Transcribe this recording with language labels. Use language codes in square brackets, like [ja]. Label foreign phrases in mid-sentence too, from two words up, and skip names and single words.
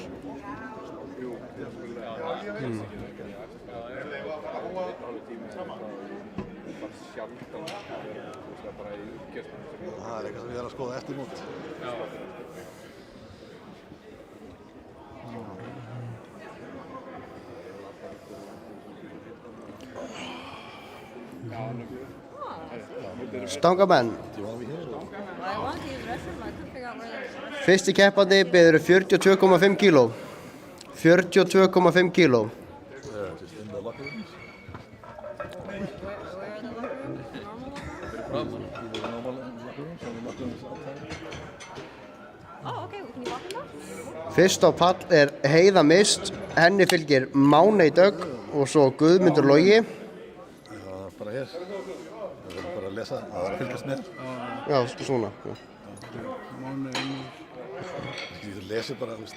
[is] Það er eitthvað sem ég er að skoða eftir mót. Stangamenn. [en] Do you want to be here? I want to use the restroom, I couldn't figure out where the restroom. [is] Fyrsti keppandi beður 42,5 kíló. 42,5 kíló. [en] Just in the locker rooms. Where are the locker rooms? Normal locker rooms? Either the normal locker rooms or the locker rooms outside. Oh, okay, can you walk in now? [is] Fyrst á pall er Heiða Mist, henni fylgir Máney Dögg og svo Guðmundur Logi. Já, bara hér. Það er bara að lesa, það er að fylgjast með. Já, svona. Já. Þú lesir bara, þú veist.